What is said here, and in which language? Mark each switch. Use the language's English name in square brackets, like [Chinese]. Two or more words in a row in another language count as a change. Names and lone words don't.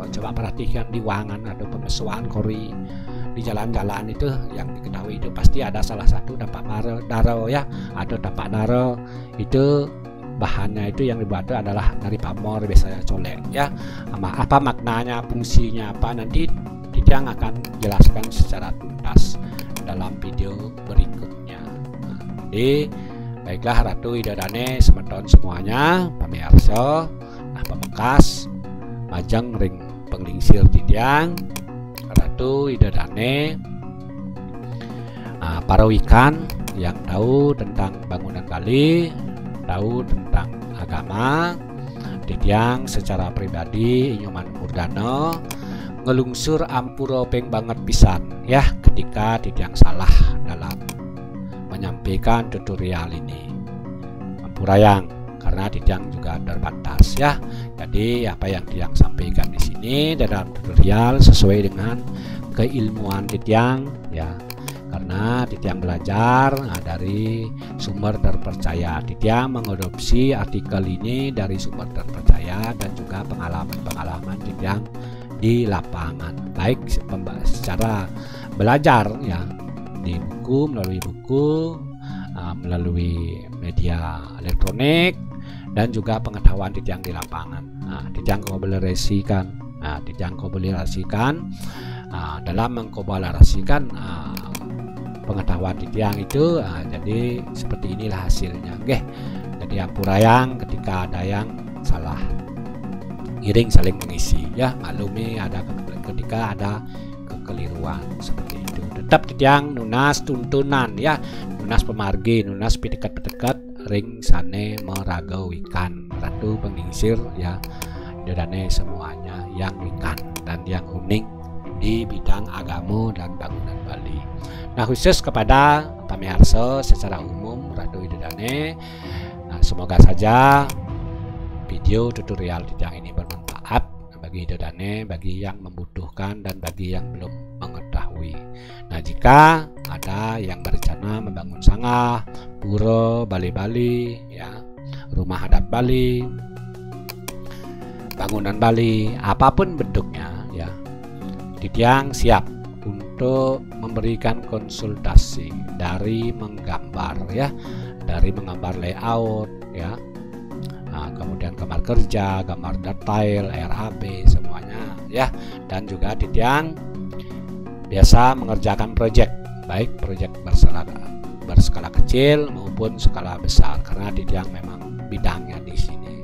[Indonesian] Coba perhatikan di wangan atau pemesuan kori di jalan-jalan itu yang diketahui itu pasti ada salah satu tempat daro ya, atau tempat daro itu bahannya itu yang dibuat itu adalah dari pamor, biasanya colek ya. Apa maknanya, fungsinya apa, nanti Titiang akan jelaskan secara tuntas dalam video berikutnya. Jadi baiklah [Balinese] Ratu Idadane semeton [Indonesian] semuanya, pamirsa, [Balinese] pemekas majeng ring penglingsir Titiang, Ratu Idadane, [Indonesian] para wikan yang tahu tentang bangunan Bali, tahu tentang agama. Titiang secara pribadi Inyoman Murdana [Balinese] ngelungsur ampura peng banget pisan [Indonesian] ya ketika Titiang salah dalam menyampaikan tutorial ini. Ampurayang karena Titiang juga terbatas ya. Jadi apa yang Titiang sampaikan di sini dalam tutorial sesuai dengan keilmuan Titiang ya. Karena Titiang belajar dari sumber terpercaya. Titiang mengadopsi artikel ini dari sumber terpercaya dan juga pengalaman-pengalaman Titiang di lapangan, baik secara belajar ya di buku, melalui media elektronik, dan juga pengetahuan Titiang di lapangan. Titiang komunikasikan dalam mengkomunikasikan pengetahuan Titiang itu, jadi seperti inilah hasilnya. Jadi ampurayang ketika ada yang salah, iring saling mengisi ya, maklumi ada ketika ada kekeliruan seperti itu. Tetap Titiang [Balinese] nunas tuntunan [Indonesian] ya, [Balinese] nunas pemargi, nunas pedekat-pedekat, ring sane meragawikan ratu pengingsir [Indonesian] ya, dodane semuanya yang wikan dan yang unik di bidang agama dan bangunan Bali. Nah, khusus kepada pamirsa secara umum [Balinese] Ratu Widodane, [Indonesian] semoga saja video tutorial Titiang ini bermanfaat bagi Widodane, bagi yang membutuhkan dan bagi yang belum mengetahui. Nah, jika ada yang berencana membangun sangah, pura, Bali-Bali ya, rumah adat Bali, bangunan Bali, apapun bentuknya ya, Titiang siap untuk memberikan konsultasi dari menggambar ya, dari menggambar layout ya, kemudian gambar kerja, gambar detail, RAB semuanya ya, dan juga Titiang biasa mengerjakan proyek, baik proyek berskala kecil maupun skala besar, karena Titiang memang bidangnya di sini.